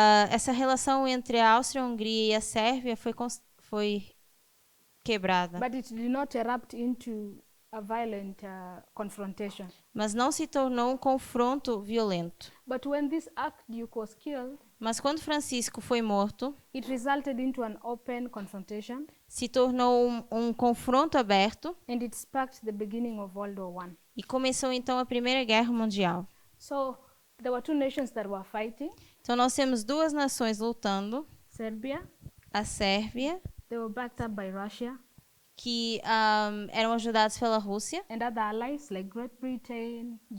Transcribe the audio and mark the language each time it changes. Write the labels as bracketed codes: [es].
[pt] essa relação entre a Áustria-Hungria e a Sérvia foi quebrada. [en] But it did not erupt into a violent confrontation. [pt] Mas não se tornou um confronto violento. [en] But when this Archduke was killed, [pt] Mas quando Francisco foi morto, [en] it resulted into an open confrontation, [pt] se tornou um confronto aberto [en] and it sparked the beginning of World War I. [pt] e começou então a Primeira Guerra Mundial. [en] So there were two nations that were fighting, [pt] Então nós temos 2 nações lutando, [en] Serbia, [pt] a Sérvia, [en] they were backed up by Russia, [pt] que eram ajudados pela Rússia, [en] and other allies like Great Britain,